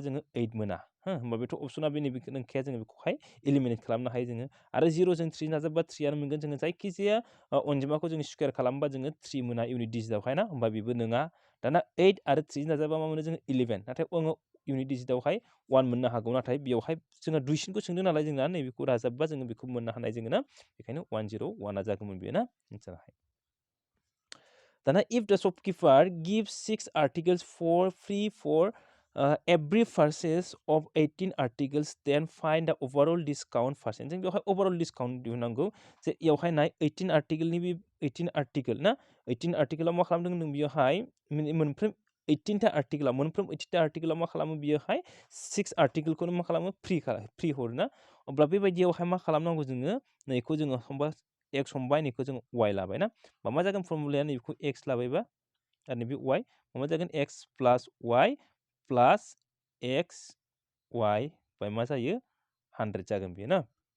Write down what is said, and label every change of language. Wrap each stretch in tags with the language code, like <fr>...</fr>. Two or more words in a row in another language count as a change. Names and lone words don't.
<brx>जोङो 8 मोना होमबा बेथ' अपसना बेनि नंखाया जोङो बेखौहाय इलिमिनेट खालामनो हायो जोङो आरो 0 जों 3 दाजाबबा 3 आनो मोनगोन जोङो जायखिजाया अनजिमाखौ जोङो स्क्वायर खालामबा जोङो 3 मोना इउनिट डिजिटआवहाय ना होमबा बेबो नङा दाना 8 आरो 3 जों दाजाबबा मा मोनो जोङो 11 नाथाय आङो इउनिट डिजिटआवहाय 1 मोननो हागौ नाथाय बेयावहाय जोङो दुइसिनखौ सोंदों नालाय जोंना नैबेखौ दाजाबबा जोङो बेखौ मोननो हानाय जोङो ना बेखायनो 101 जागौमोन बेयो ना एन्साराहाय</brx> <en>दाना if the shopkeeper gives 6 articles for free for every purchase of 18 articles then find the overall discount percent</en> <brx>जों बेवहाय</brx> <en>overall</en> <brx>discount दिहुननांगौ जे बेयावहाय नाय 18 आर्टिकेलनि बे 18 आर्टिकेल ना 18 आर्टिकेलाव मा खालामदों नों बेयावहाय मोनफ्रोम 18टा आर्टिकेलाव मोनफ्रोम 18टा आर्टिकेलाव मा खालामो बियोहाय 6 आर्टिकेलखौनो मा खालामो फ्रि हरो ना अब्ला बेबायदियावहाय मा खालामनांगौ जोङो नैखौ जोङो हमबा x हमबाय नैखौ जोङो y लाबाय ना मा जागोन फर्मुलाया नैबेखौ x लाबायबा आरो नैबे y मा जागोन x प्लास y प्लास x y बाय मा जायो 100 जागोन बेयो ना</brx>